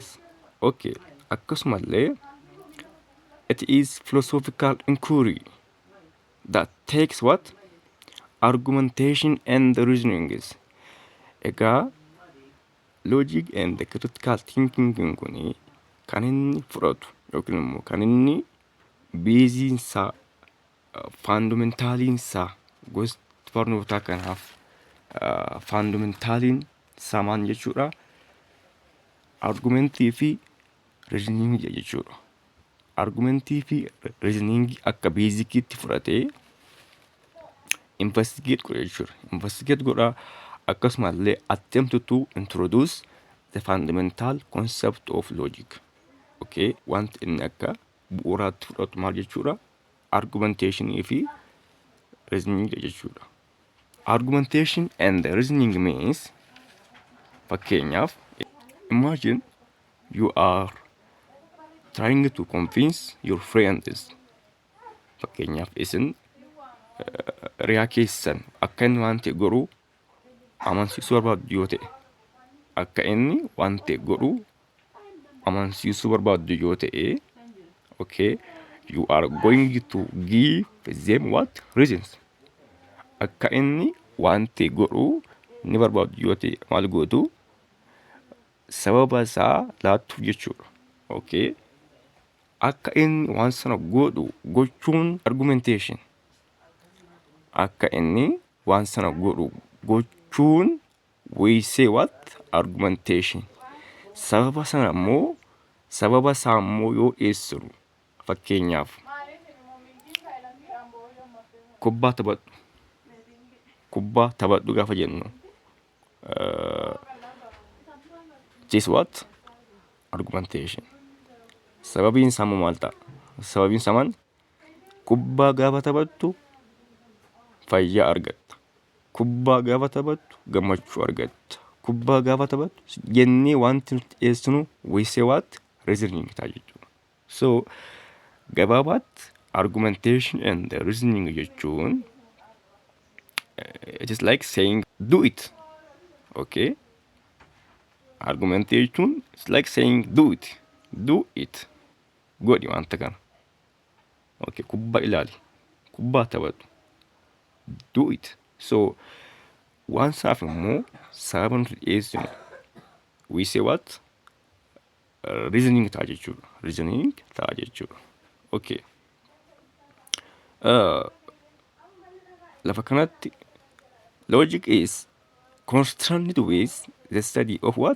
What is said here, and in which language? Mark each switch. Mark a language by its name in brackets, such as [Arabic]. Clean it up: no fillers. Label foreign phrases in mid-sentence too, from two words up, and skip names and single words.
[English] Akkasumallee it is philosophical inquiry that takes what? Argumentation and reasoning. [Oromo] Egaa [English] logic and critical thinking [Oromo] kuni kan inni fudhatu yookiin immoo kan inni beeziinsaa fundamentaliinsaa gosa barnootaa kanaaf fundamentaliin isaa maal jechuudha? Argumentii fi reasoning jechuudha. Argumentii fi reasoning akka beezikiitti fudhatee investigate godha jechuudha. [English] Investigate [Oromo] godha akkasumallee [English] attempt to introduce the fundamental concept of logic. [Oromo] Wanti inni akka bu'uuraatti fudhatu maal jechuudha? Argumentation fi reasoning jechuudha. [English] Argumentation and reasoning means fakkeenyaaf imagine you are trying to convince your friends. [Oromo] Fakkeenyaaf isin riyaa keessan akka inni waan ta'e godhu amansiisuu barbaaddu yoo ta'e [English] you are going to give them what? [Oromo] Reasons. Akka inni waan ta'e godhu ni barbaaddu yoo ta'e maal gootu? Sababa isaa laattu jechuudha. Akka inni waan sana godhu gochuun argumentation. Akka inni waan sana godhu gochuun [English] we say what? [Oromo] Argumentation. Sababa isaa immoo yoo dhiyeessinu fakkeenyaaf kubbaa taphadhu gaafa jennu [English] it is what? [Oromo] Argumentation. Sababiin isaa maal ta'a? Sababiin isaa maal? Kubbaa gaafa taphattu fayyaa argatta. Kubbaa gaafa taphattu gammachuu argatta. Kubbaa gaafa taphattu jennee wanti nuti dhiyeessinu [English] we say what? [Oromo] Reasoning ta'a jechuudha. [English] So gabaabaatti argumentation and reasoning jechuun it is like saying do it. Okay? Argumentation is like saying do it. Do it. [Oromo] Godhi wanta kana. Okay, kubbaa ilaali. Kubbaa taphatu. [English] Do it. [Oromo] So waan saaf immoo sababa nuti dhiyeessinu [English] we say what? [Oromo] Reasoning ta'a jechuudha. Reasoning ta'a jechuudha. Okay. Lafa kanatti [English] logic is concerned with the study of what?